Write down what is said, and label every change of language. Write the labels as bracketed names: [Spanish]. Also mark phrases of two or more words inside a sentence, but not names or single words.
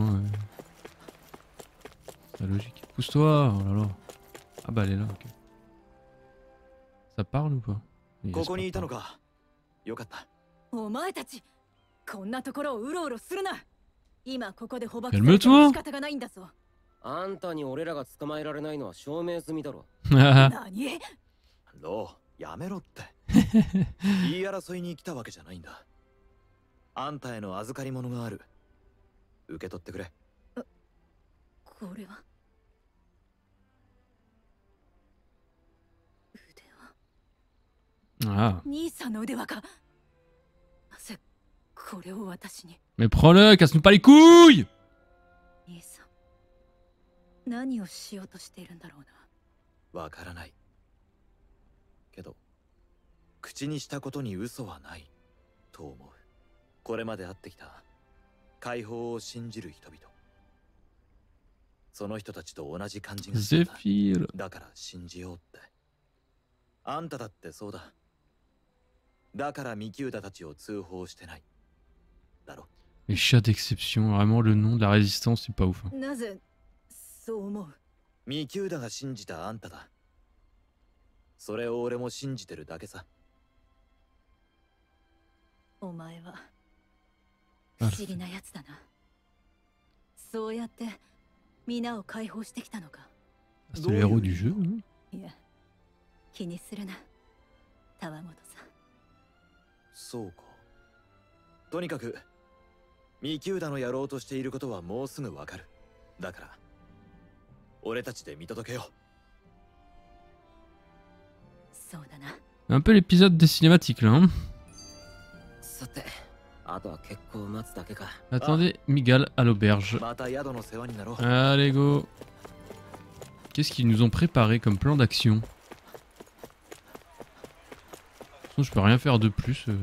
[French] Hein. C'est logique. Pousse-toi, oh là là. Ah bah elle est là, ok. Ça parle ou pas? Calme-toi. [Japanese] あんたに俺らが捕まえられないのは証明済みだろ。何？ロー、やめろって。言い争いに来たわけじゃないんだ。あんたへの預かり物がある。受け取ってくれ。これは腕輪。 Ah. 兄さんの腕輪か。なぜこれを私に。 [French] Mais prends-le, casse-nous pas les couilles! [Japanese] 兄さん。何をしようとしているんだろうな。わからない。けど、口にしたことに嘘はないと思う。これまで会ってきた解放を信じる人々。その人たちと同じ感じがするんだ。ゼフィール。だから信じようって。あんただってそうだ。だからミキューダたちを通報してない。だろ。 [French] Les chats d'exception, vraiment le nom de la résistance, c'est pas ouf. Hein. [Japanese] なぜそう思う？ミキューダが信じたあんただ。それを俺も信じてるだけさ。お前は不思議なやつだな。そうやって皆を解放してきたのか。 [French] C'est le héros du jeu. Hein. [Japanese] いや、気にするな、タワモトさん。そうか。とにかくミキューダのやろうとしていることはもうすぐわかる。だから俺たちで見届けよう。そうだな。 [French] Un peu l'épisode des cinématiques là. Hein. [Japanese] さて、あとは結構待つだけか。 [French] Attendez, Miguel à l'auberge. [Japanese] また宿の世話になろう。 [French] Allez go. Qu'est-ce qu'ils nous ont préparé comme plan d'action? Je peux rien faire de plus.